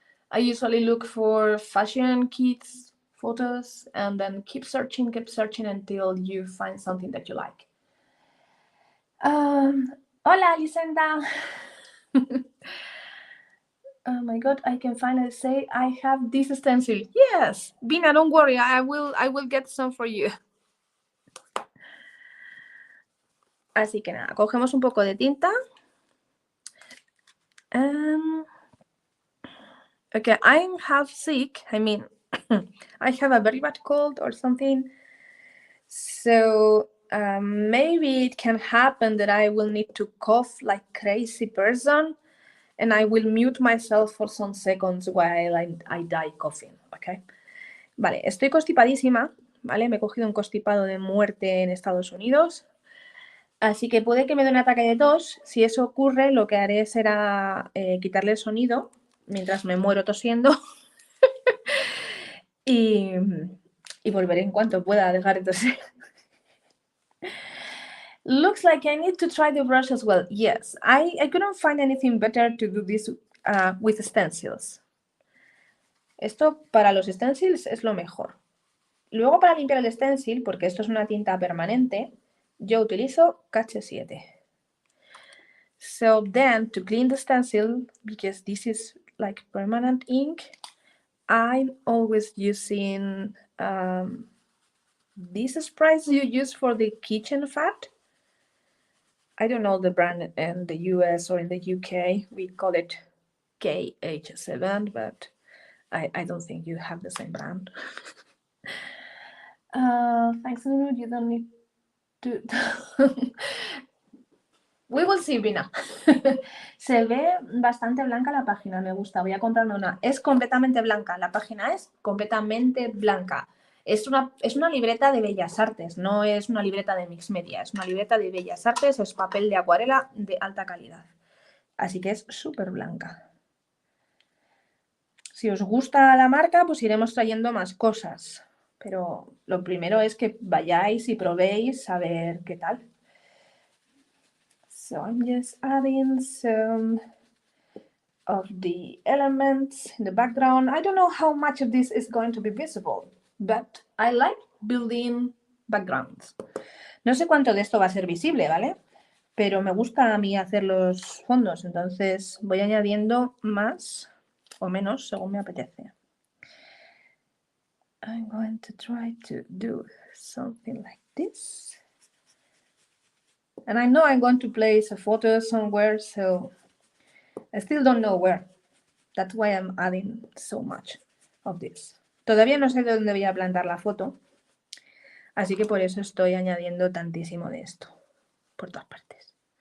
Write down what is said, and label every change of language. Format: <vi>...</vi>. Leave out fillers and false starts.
<en>I usually look for fashion kits, photos, and then keep searching until you find something that you like.</en> <es>Hola, Lisenda.</es> <en>Oh my God, I can finally say I have this stencil. Yes, Bina, don't worry, I will get some for you.</en> <es>Así que nada, cogemos un poco de tinta.</es> <en>Okay, I'm half sick. I mean, I have a very bad cold or something. So maybe it can happen that I will need to cough like crazy person, and I will mute myself for some seconds while I die coughing, okay?</en> <es>Vale, estoy constipadísima, ¿vale? Me he cogido un constipado de muerte en Estados Unidos. Así que puede que me dé un ataque de tos. Si eso ocurre, lo que haré será quitarle el sonido mientras me muero tosiendo y volveré en cuanto pueda dejar de toser.</es> <en>Looks like I need to try the brush as well. Yes, I couldn't find anything better to do this with stencils.</en> <es>Esto para los stencils es lo mejor. Luego para limpiar el stencil, porque esto es una tinta permanente, yo utilizo KH7.</es> <en>So then to clean the stencil, because this is like permanent ink, I'm always using these sprays you use for the kitchen fat. I don't know the brand in the US or in the UK. We call it KH7, but I don't think you have the same brand. Thanks, Nunu. You don't need to... We will see,</en> <es>Vina. Se ve bastante blanca la página, me gusta. Voy a comprarme una. Es completamente blanca, la página es completamente blanca. Es una libreta de Bellas Artes, no es una libreta de Mix Media, es una libreta de Bellas Artes, es papel de acuarela de alta calidad. Así que es súper blanca. Si os gusta la marca, pues iremos trayendo más cosas. Pero lo primero es que vayáis y probéis a ver qué tal.</es> <en>So I'm just adding some of the elements in the background. I don't know how much of this is going to be visible, but I like building backgrounds.</en> <es>No sé cuánto de esto va a ser visible, ¿vale? Pero me gusta a mí hacer los fondos, entonces voy añadiendo más o menos según me apetece.</es> <en>I'm going to try to do something like this. And I know I'm going to place a photo somewhere, so I still don't know where. That's why I'm adding so much of this.</en> <es>Todavía no sé de dónde voy a plantar la foto, así que por eso estoy añadiendo tantísimo de esto por todas partes.</es>